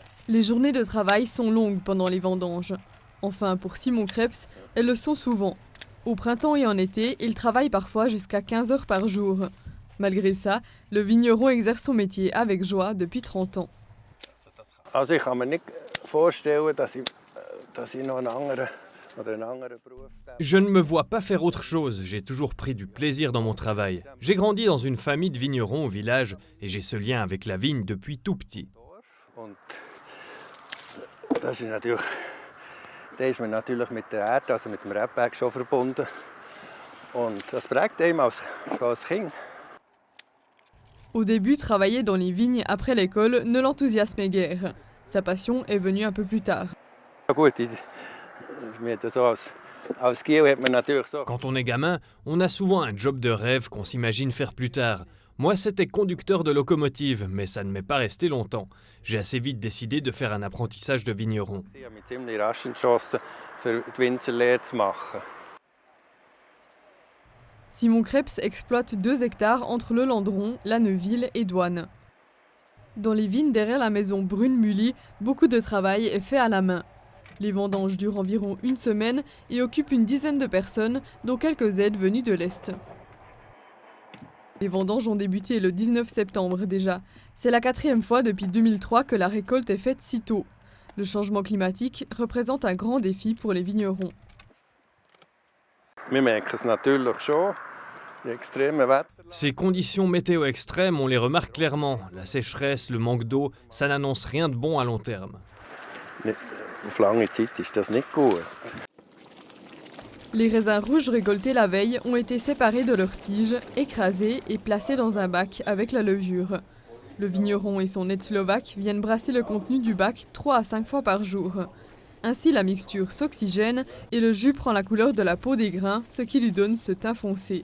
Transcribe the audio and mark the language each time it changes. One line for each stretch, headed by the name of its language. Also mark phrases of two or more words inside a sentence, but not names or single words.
French: Les journées de travail sont longues pendant les vendanges. Enfin, pour Simon Krebs, elles le sont souvent. Au printemps et en été, il travaille parfois jusqu'à 15 heures par jour. Malgré ça, le vigneron exerce son métier avec joie depuis 30 ans.
German: Also ich kann mir nicht vorstellen, dass ich noch einen anderen Beruf.
French: Je ne me vois pas faire autre chose, j'ai toujours pris du plaisir dans mon travail. J'ai grandi dans une famille de vignerons au village et j'ai ce lien avec la vigne depuis tout petit.
German: Und das ist natürlich, da ist man natürlich mit der Erde, also mit dem Rebberg schon verbunden. Und das prägt einem als Kind.
French: Au début, travailler dans les vignes après l'école ne l'enthousiasmait guère. Sa passion est venue un peu plus tard.
German: Ja gut, als Giel hat man natürlich so.
French: Quand on est gamin, on a souvent un job de rêve qu'on s'imagine faire plus tard. Moi, c'était conducteur de locomotive, mais ça ne m'est pas resté longtemps. J'ai assez vite décidé de faire un apprentissage de vigneron.
German: Ich habe mich ziemlich rasch entschlossen, für die Winzerlehre zu machen.
French: Simon Krebs exploite 2 hectares entre le Landron, la Neuville et Douane. Dans les vignes derrière la maison Brune-Mully, beaucoup de travail est fait à la main. Les vendanges durent environ une semaine et occupent une dizaine de personnes, dont quelques aides venues de l'Est. Les vendanges ont débuté le 19 septembre déjà. C'est la 4e fois depuis 2003 que la récolte est faite si tôt. Le changement climatique représente un grand défi pour les vignerons.
German: Wir merken es natürlich schon, die extremen Wetter.
French: Ces conditions météo extrêmes, on les remarque clairement. La sécheresse, le manque d'eau, ça n'annonce rien de bon à long terme.
German: Auf lange Zeit ist das nicht gut.
French: Les raisins rouges récoltés la veille ont été séparés de leurs tiges, écrasés et placés dans un bac avec la levure. Le vigneron et son aide slovaque viennent brasser le contenu du bac 3 à 5 fois par jour. Ainsi, la mixture s'oxygène et le jus prend la couleur de la peau des grains, ce qui lui donne ce teint foncé.